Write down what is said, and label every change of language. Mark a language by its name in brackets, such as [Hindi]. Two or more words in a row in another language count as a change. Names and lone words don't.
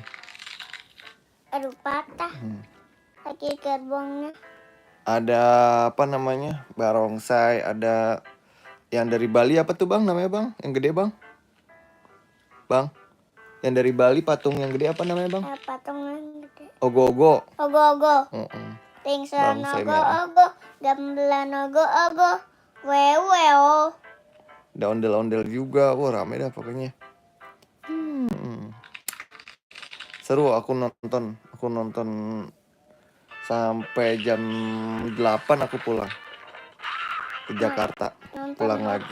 [Indonesian] Aduh, patah. Lagi gerbongnya. Ada apa namanya? Barongsai, ada yang dari Bali apa tuh Bang namanya Bang? Yang gede Bang? Bang, yang dari Bali patung yang gede apa namanya Bang? Patungnya gede. Ogo-ogo. Ogo-ogo. Mm-mm. Pingsan Barongsai merah. ogo-ogo. Gamelan ogo-ogo. Weo. Ada ondel-ondel juga. Wah rame dah pokoknya. Seru aku nonton sampai jam 8 aku pulang ke Jakarta. Nonton Pulang lagi.